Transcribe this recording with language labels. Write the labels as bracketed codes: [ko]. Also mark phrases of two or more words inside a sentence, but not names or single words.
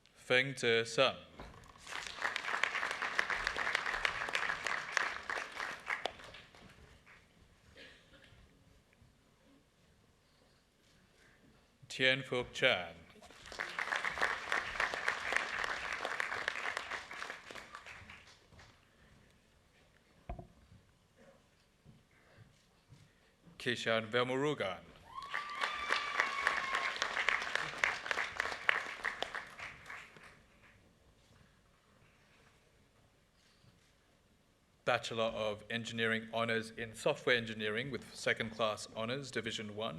[en] Feng Zhe Seng. Tian Fuk Chan. Kishan Velmurugan. Bachelor of Engineering Honours in Software Engineering with Second Class Honours, Division 1.